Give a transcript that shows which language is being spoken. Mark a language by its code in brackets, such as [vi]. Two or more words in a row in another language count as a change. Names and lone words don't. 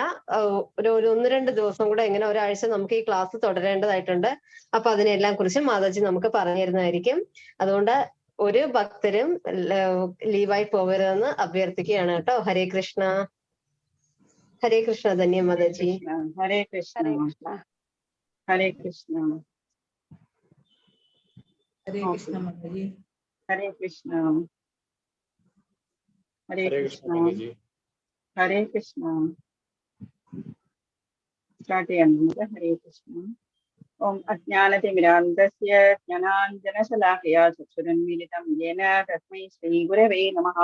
[ml] ഒരു 1-2 ദിവസം കൂടെ എങ്ങനെ ഒരാഴ്ച നമുക്ക് ഈ ക്ലാസ് തുടരേണ്ടതായിട്ടുണ്ട്. അപ്പൊ അതിനെല്ലാം കുറിച്ച് മാതാജി നമുക്ക് പറഞ്ഞു തരുന്നതായിരിക്കും. അതുകൊണ്ട് ഒരു ഭക്തരും ലീവായി പോകരുതെന്ന് അഭ്യർത്ഥിക്കുകയാണ് കേട്ടോ. ഹരേ കൃഷ്ണ. ഹരേ കൃഷ്ണ ധന്യ മാതാജി. ഹരേ കൃഷ്ണ. Hare ഹരേ Krishna. കൃഷ്ണ. ഹരേ കൃഷ്ണ മാതാജി. ഹരേ കൃഷ്ണ. ഹരേ കൃഷ്ണ. ഹരേ കൃഷ്ണ. സ്റ്റാർട്ട് ചെയ്യാം നമുക്ക്. ഹരേ കൃഷ്ണ. [sa] ഓം അജ്ഞാനതിമിരാന്തസ്യ ജ്ഞാനാഞ്ജനശലാകയാ ചക്ഷുരുന്മീലിതം യേന തസ്മൈ ശ്രീഗുരവേ നമഃ.